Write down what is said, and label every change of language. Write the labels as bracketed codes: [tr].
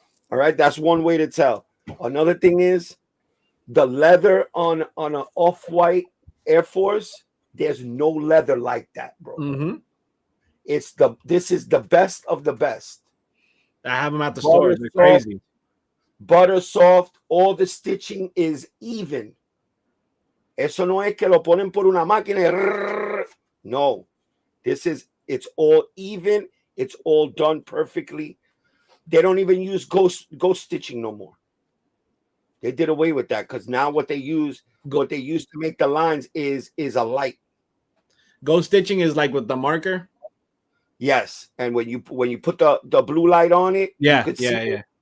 [en] All right, that's one way to tell. Another thing is the leather on an off-white Air Force. There's no leather like that, bro. Mm-hmm. This is the best of the best. I have them at the store. They're crazy. Butter soft. All the stitching is even. [es] Eso no es que lo ponen por una máquina. No, [en] It's all even. It's all done perfectly. They don't even use ghost stitching no more. They did away with that because now what they use to make the lines is a light. Ghost stitching is like with the marker. Yes, and when you put the blue light on it, you could see it.